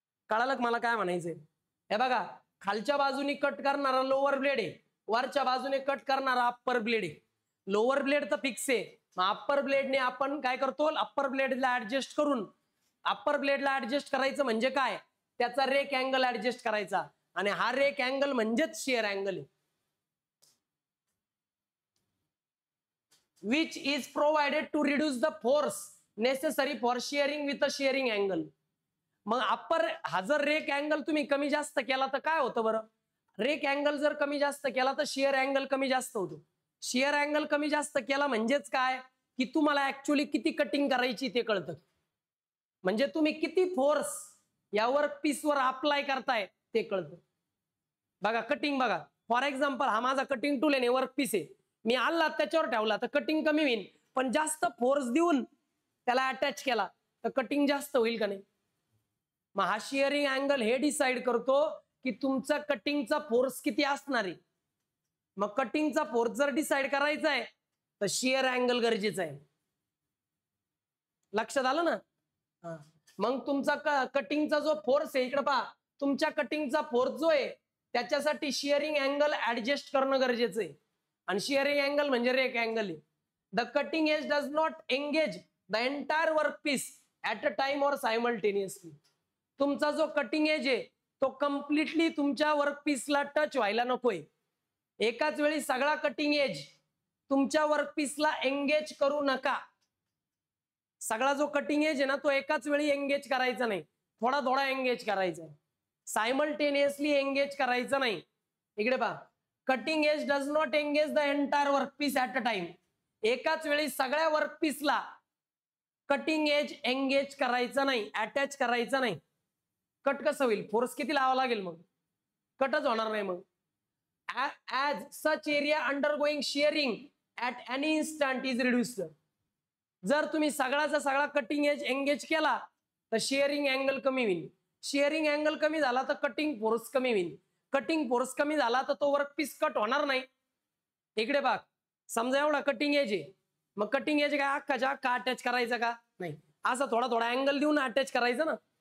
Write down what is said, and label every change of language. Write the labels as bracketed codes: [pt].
[mr] कळालं मला काय म्हणायचंय. हे बघा, खालच्या बाजूने कट करणारा लोअर ब्लेड आहे, वरच्या बाजूने कट करणारा अप्पर ब्लेड आहे. लोअर ब्लेड तर फिक्स आहे, मग अप्पर ब्लेडने आपण काय करतो, अप्पर ब्लेडला ऍडजस्ट करून, अप्पर ब्लेडला ऍडजस्ट करायचं म्हणजे काय, त्याचा रेक अँगल ऍडजस्ट करायचा. आणि हा रेक अँगल म्हणजेच शियर अँगल आहे. [en] which is provided to reduce the force necessary for shearing with a shearing angle. [mr] मग अप्पर हा जर रेक अँगल तुम्ही कमी जास्त केला तर काय होतं बरं, रेक अँगल जर कमी जास्त केला तर शियर अँगल कमी जास्त होतो. शियर अँगल कमी जास्त केला म्हणजेच काय की तुम्हाला ऍक्च्युअली किती कटिंग करायची ते कळतं. म्हणजे तुम्ही किती फोर्स या वर्क पीसवर अप्लाय करताय ते कळतं. बघा कटिंग बघा, फॉर एक्झाम्पल हा माझा कटिंग टूल आहे, वर्क पीस आहे, मी आल्ला त्याच्यावर ठेवला तर कटिंग कमी होईल, पण जास्त फोर्स देऊन त्याला अटॅच केला तर कटिंग जास्त होईल का नाही. मग हा शिअरिंग अँगल हे डिसाइड करतो की तुमचा कटिंगचा फोर्स किती असणार आहे. मग कटिंगचा फोर्स जर डिसाइड करायचा आहे तर शिअर अँगल गरजेचा आहे. लक्षात आलं ना. मग तुमचा कटिंगचा जो फोर्स आहे, इकडे पहा, तुमच्या कटिंगचा फोर्स जो आहे त्याच्यासाठी शिअरिंग अँगल ऍडजस्ट करणं गरजेचं आहे. आणि शिअरिंग अँगल म्हणजे रेक अँगल आहे. [en] The cutting edge does not engage the entire work piece at a time और simultaneously. [mr] तुमचा जो कटिंग एज आहे तो कम्प्लिटली तुमच्या वर्क पीसला टच व्हायला नकोय. एकाच वेळी सगळा कटिंग एज तुमच्या वर्क पीसला एंगेज करू नका. सगळा जो कटिंग एज आहे ना तो एकाच वेळी एंगेज करायचा नाही, थोडा थोडा एंगेज करायचा, सायमल्टेनियसली एंगेज करायचं नाही. इकडे पहा, [en] Cutting edge does not engage the entire work piece at a time. [mr] एकाच वेळी सगळ्या वर्क पीसला कटिंग एज एंगेज करायचं नाही, अटॅच करायचं नाही. कट कसं होईल, फोर्स किती लावा लागेल, मग कटच होणार नाही. [en] मग as such area undergoing shearing at any instant is reduced. [mr] जर तुम्ही सगळाचा सगळा कटिंग एज एंगेज केला तर शेअरिंग अँगल कमी होईल. शेअरिंग अँगल कमी झाला तर कटिंग फोर्स कमी होईल. कटिंग फोर्स कमी झाला तर तो वर्क पीस कट होणार नाही. इकडे बघ, समजा एवढा कटिंग एज आहे, मग कटिंग एज काय अख्खाच्या अख्खा अटॅच करायचा का नाही, असा थोडा थोडा अँगल देऊन अटॅच करायचं ना.